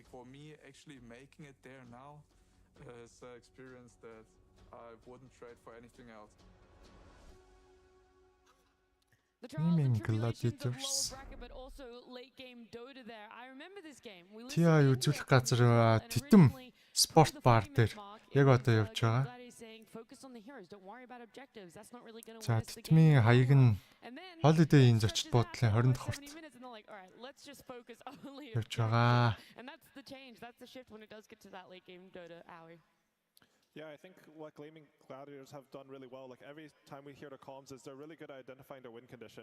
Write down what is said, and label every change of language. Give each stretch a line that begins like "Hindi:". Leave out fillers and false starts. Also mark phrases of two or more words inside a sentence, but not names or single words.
English: For me, actually making it there now is an experience that I wouldn't trade for anything else. The trials and Gaming tribulations of low Gladiators. bracket, but also late game Dota there. I remember this game. We listened TI in
Mongolian: үзүүлэх
English: here
Mongolian: газар
English: and
Mongolian: титэм
English: originally
Mongolian: спорт
English: the
Mongolian: бар 40 дээр
English: minute mark,
Mongolian: яг
English: it was,
Mongolian: одоо явж
English: Gaming
Mongolian: байгаа.
English: Gladiators saying, focus on the heroes, don't worry about objectives. That's not really going to
Mongolian: За
English: win us the game.
Mongolian: титмийн хаяг нь
English: And then
Mongolian: Holiday-ийн
English: it
Mongolian: зочид
English: stretches out
Mongolian: буудлын
English: for
Mongolian: 20 дахь
English: 70 minutes and they're like, all right, let's just focus only
Mongolian: явж
English: objectives.
Mongolian: байгаа.
English: And that's the change. That's the shift when it does get to that late game Dota hour. Yeah, I think what Gaming Gladiators have done really well, like every time we hear the comms, is they're really good at identifying their win condition.